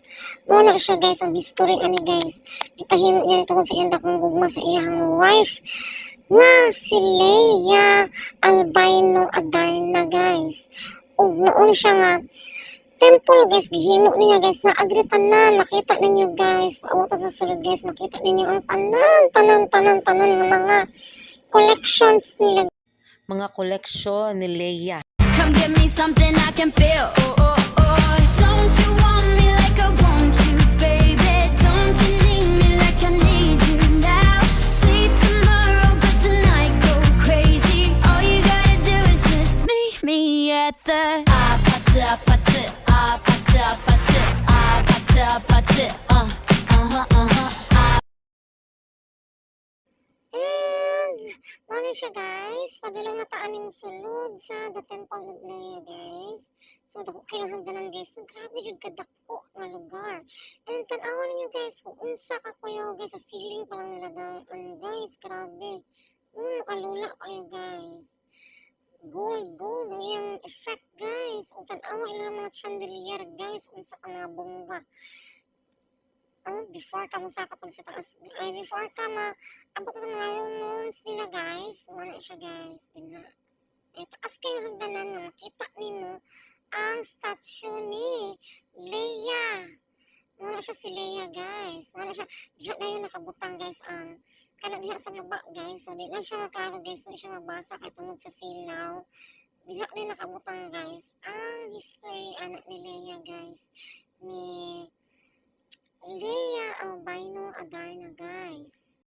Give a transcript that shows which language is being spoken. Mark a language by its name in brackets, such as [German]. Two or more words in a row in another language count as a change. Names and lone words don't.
[Cebuano] Muna siya guys ang history ani guys. Ipahimo niya tungod sa iyang dakong gugma sa iyang wife nga si Leia Albino Adarna guys. Og noon siya nga temple guys, gihimo niya guys na agri tanan, makita ninyo guys, paabot sa sulod guys, makita ninyo ang tanan ng mga collections nila. Mga koleksyon ni Leia. [English] Come give me something I can feel. Oh, oh, oh. Don't you want me like I want you, baby? Don't you need me like I need you now? Sleep tomorrow, but tonight go crazy. All you gotta do is just meet me at the [Cebuano] And mali siya guys, padulong nataan ni mo sulod sa the Temple of Leia guys. So dako kailangan danan guys, grabe jud kadako nga lugar. And tan-awa ninyo guys kung unsa ka kuya guys sa ceiling pa lang nila guys, grabe. Makalula kayo guys. Gold ang iyang effect guys. O tan-awa ilang mga chandelier guys, unsa ka mga bongga. Before ka mo sa kapag sa taas, before ka abot ng mga rooms nila guys, wala siya guys, diba? Taas kayo hagdanan nga makita nimo ang statue ni Leia. Wala siya si Leia guys, wala siya, diha na yun nakabutang guys, kana diha sa baba guys, so di lang siya maklaro guys, di siya mabasa kay tungod sa silaw. Diha din nakabutang guys, ang history anak ni Leia guys, ni Leia Albino Adarna guys.